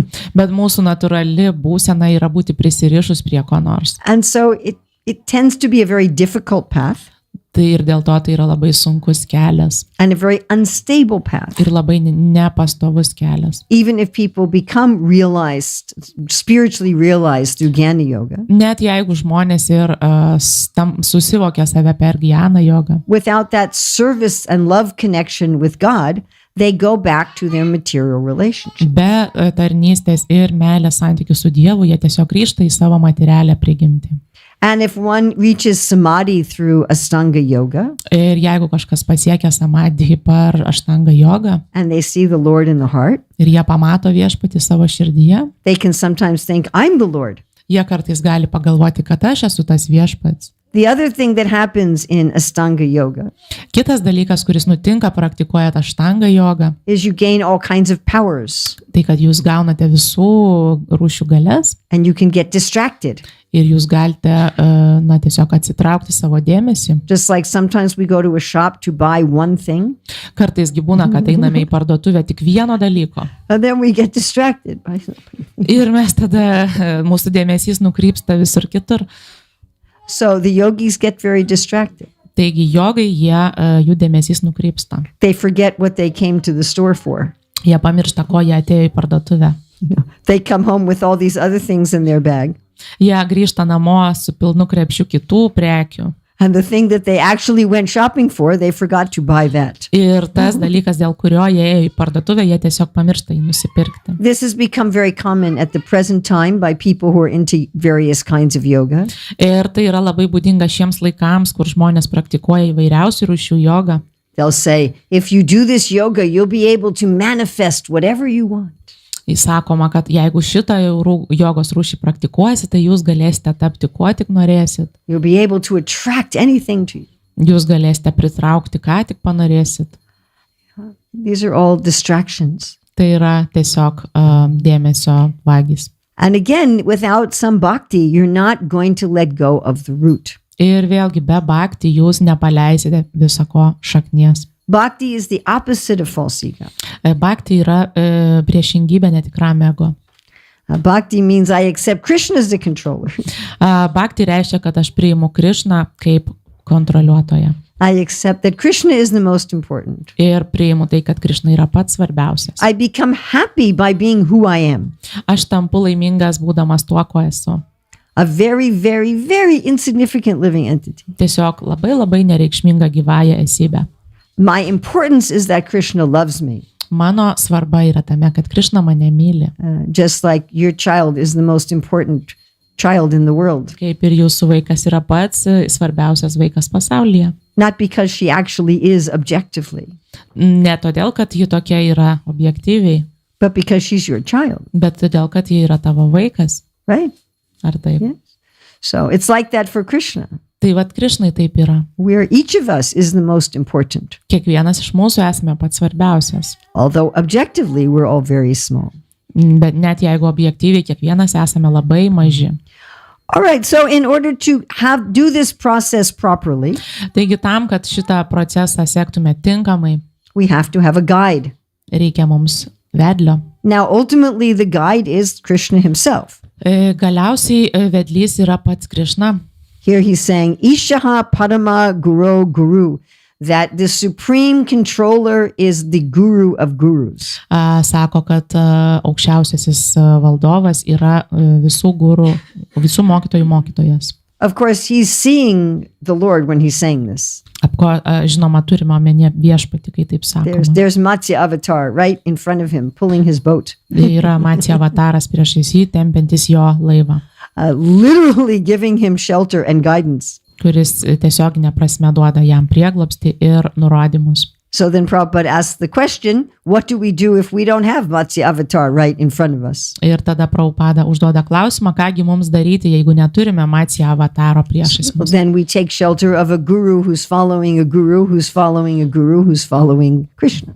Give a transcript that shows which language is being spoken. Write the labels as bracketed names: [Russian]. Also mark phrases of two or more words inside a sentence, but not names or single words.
[Lithuanian] Bet mūsų natūrali būsena yra būti prisirišus prie ko nors. [English] And so it tends to be a very difficult path. [Lithuanian] Tai ir dėl to tai yra labai sunkus kelias. [English] And a very unstable path. [Lithuanian] Ir labai nepastovus kelias. [English] Even if people become realized, spiritually realized through Jnana Yoga. [Lithuanian] Net jeigu žmonės ir susivokia save per Jnana jogą. [English] Without that service and love connection with God, they go back to their material relationship. [Lithuanian] Be tarnystės ir meilės santykių su Dievu, jie tiesiog grįžta į savo materialę prigimtį. [English] And if one reaches samadhi through Ashtanga yoga, [Lithuanian] Ir jeigu kažkas pasiekia samadhi per Ashtanga jogą, [English] and they see the Lord in the heart, [Lithuanian] ir jie pamato viešpatį savo širdyje, [English] they can sometimes think, I'm the Lord. [Lithuanian] jie kartais gali pagalvoti, kad aš esu tas viešpats. [English] The other thing that happens in Ashtanga yoga [Lithuanian] Kitas dalykas, kuris nutinka praktikuojant aštangą jogą, [English] is you gain all kinds of powers [Lithuanian] tai kad jūs gaunate visų rūšių galias [English] and you can get distracted. [Lithuanian] ir jūs galite tiesiog atsitraukti savo dėmesį. [English] Just like sometimes we go to a shop to buy one thing [Lithuanian] Kartais gi būna, kad einame į parduotuvę tik vieno dalyko. [English] and then we get distracted by something. [Lithuanian] Ir mes tada, mūsų dėmesys nukrypsta visur kitur. [English] So the yogis get very distracted. [Lithuanian] Taigi jogai, jų dėmesys nukrypsta. [English] They forget what they came to the store for. [Lithuanian] Jie pamiršta, ko jie atėjo į parduotuvę. [English] They come home with all these other things in their bag. [Lithuanian] Jie grįžta namo su pilnu krepšiu kitų prekių. [English] And the thing that they actually went shopping for, they forgot to buy that. [Lithuanian] Ir tas dalykas, dėl kurio jie ėjo į parduotuvę, jie tiesiog pamiršta jį nusipirkti. [English] This has become very common at the present time by people who are into various kinds of yoga. [Lithuanian] Ir tai yra labai būdinga šiems laikams, kur žmonės praktikuoja įvairiausių rūšių jogą. [English] They'll say, if you do this yoga, you'll be able to manifest whatever you want. [Lithuanian] Įsakoma, kad jeigu šitą jogos rūšį praktikuosi, tai jūs galėsite tapti kuo tik norėsit. [English] You'll be able to attract anything to you. [Lithuanian] Jūs galėsite pritraukti, ką tik panorėsit. [English] These are all distractions. [Lithuanian] Tai yra tiesiog dėmesio vagys. [English] And again, without some bhakti, you're not going to let go of the root. [Lithuanian] Ir vėlgi be bhakti jūs nepaleisite visako šaknies. [English] Bhakti is the opposite of false ego. [Lithuanian] Bhakti yra priešingybė netikram ego. [English] Bhakti means I accept Krishna as the controller. [Lithuanian] Bhakti reiškia, kad aš priimu Krišną kaip kontroliuotoją. [English] I accept that Krishna is the most important. [Lithuanian] Ir priimu tai, kad Krišna yra pats svarbiausias. [English] I become happy by being who I am. [Lithuanian] Aš tampu laimingas būdamas tuo, ko esu. [English] A very, very, very insignificant living entity. [Lithuanian] Tiesiog labai nereikšminga gyvąja esybė. [English] My importance is that Krishna loves me. [Lithuanian] Mano svarba yra tame, kad Krišna mane myli. [English] Just like your child is the most important child in the world. [Lithuanian] Kaip ir jūsų vaikas yra pats svarbiausias vaikas pasaulyje. [English] Not because she actually is objectively, [Lithuanian] Ne todėl, kad ji tokia yra objektyviai, [English] but because she's your child, [Lithuanian] bet todėl, kad ji yra tavo vaikas. [English] right? [Lithuanian] Ar taip? [English] Yes. So it's like that for Krishna, [Lithuanian] Tai vat Krišnai taip yra. [English] where each of us is the most important, [Lithuanian] Kiekvienas iš mūsų esame pats svarbiausias. [English] although objectively we're all very small. [Lithuanian] Bet net jeigu objektyviai kiekvienas esame labai maži. [English] All right, so in order to do this process properly, [Lithuanian] Taigi tam, kad šitą procesą sektume tinkamai, [English] we have to have a guide. [Lithuanian] reikia mums vedlio. [English] Now, ultimately, the guide is Krishna himself. [Lithuanian] Galiausiai vedlys yra pats Krišna. [English] Here he's saying, [Sanskrit] Ishaha Padama Guru, [English] that the supreme controller is the guru of gurus. [Lithuanian] Sako, kad aukščiausiasis valdovas yra visų gurų, visų mokytojų mokytojas. [English] Of course, he's seeing the Lord when he's saying this. [Lithuanian] Žinoma, turime omenyje viešpatį, kai taip sakoma. [English] There's Matsya Avatar right in front of him, pulling his boat. [Lithuanian] Yra Matsya avataras priešais jį, tempiantis jo laivą, [English] Literally giving him shelter and guidance. [Lithuanian] kuris tiesioginė prasme duoda jam prieglobstį ir nurodymus. [English] So then Prabhupada asks the question, what do we do if we don't have Matsya Avatar right in front of us? [Lithuanian] Ir tada Prabhupada užduoda klausimą, kągi mums daryti, jeigu neturime Matsya avataro priešais mus. [English] Then we take shelter of a guru who's following a guru who's following a guru who's following Krishna.